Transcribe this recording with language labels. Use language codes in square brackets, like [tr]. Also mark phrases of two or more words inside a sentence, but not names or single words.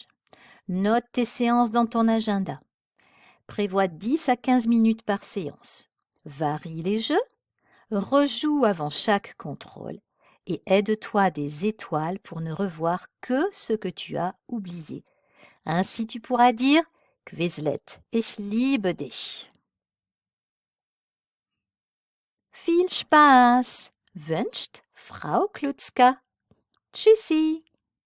[fr] Note tes séances dans ton agenda. Prévois 10 à 15 minutes par séance. Varie les jeux, rejoue avant chaque contrôle et aide-toi des étoiles pour ne revoir que ce que tu as oublié. Ainsi tu pourras dire Quizlet, [de] ich liebe dich. Viel Spaß wünscht Frau Klutzka. Tschüssi!